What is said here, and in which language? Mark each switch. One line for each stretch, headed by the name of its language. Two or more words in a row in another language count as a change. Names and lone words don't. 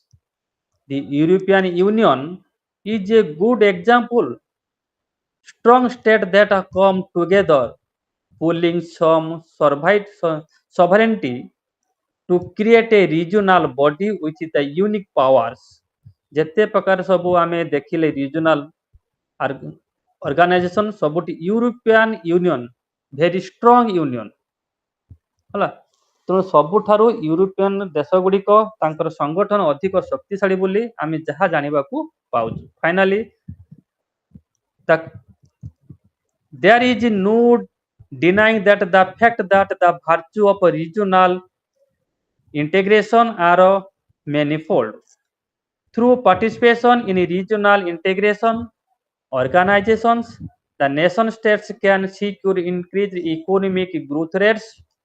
English: The European Union is a good example. Strong states that have come together, pooling some sovereignty to create a regional body with the unique powers.
Odia: ଯେତେ ପ୍ରକାର ସବୁ ଆମେ ଦେଖିଲେ
English: regional organization
Odia: ସବୁଠି
English: European Union very strong union
Odia: ହେଲା। ତେଣୁ ସବୁଠାରୁ ୟୁରୋପିଆନ୍ ଦେଶ ଗୁଡ଼ିକ ତାଙ୍କର ସଂଗଠନ ଅଧିକ ଶକ୍ତିଶାଳୀ ବୋଲି ଆମେ ଯାହା ଜାଣିବାକୁ ପାଉଛୁ।
English: ଫାଇନାଲି there is no denying that the fact that the virtue of regional integration are manifold. Through participation in regional integration organizations, the nation states can secure increased economic growth rates.